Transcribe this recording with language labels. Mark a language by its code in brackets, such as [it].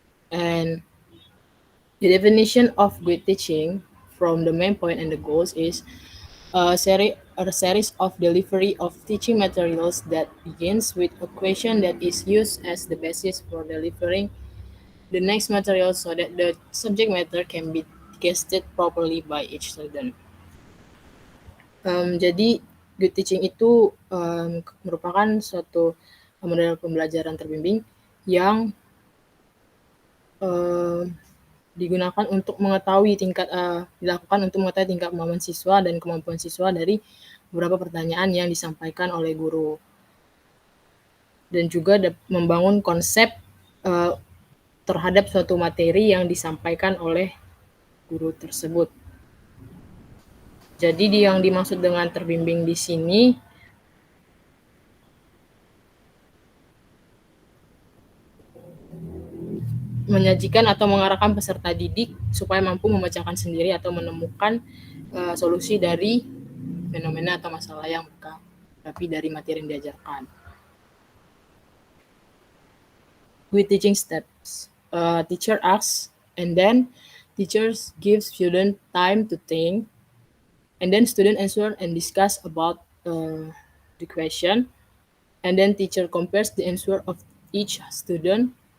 [en] And the definition of good teaching from the main point and the goals is a series of delivery of teaching materials that begins with a question that is used as the basis for delivering the next material so that the subject matter can be digested properly by each student. [id] Jadi good teaching itu merupakan suatu model pembelajaran terbimbing yang digunakan untuk mengetahui dilakukan untuk mengetahui tingkat kemampuan siswa dan kemampuan siswa dari beberapa pertanyaan yang disampaikan oleh guru. Dan juga membangun konsep terhadap suatu materi yang disampaikan oleh guru tersebut. Jadi yang dimaksud dengan terbimbing di sini menyajikan atau mengarahkan peserta didik supaya mampu memecahkan sendiri atau menemukan solusi dari fenomena atau masalah yang mereka hadapi dari materi yang diajarkan. [en] With teaching steps, teacher asks, and then teachers give student time to think, and then student answer and discuss about the question, and then teacher compares the answer of each student.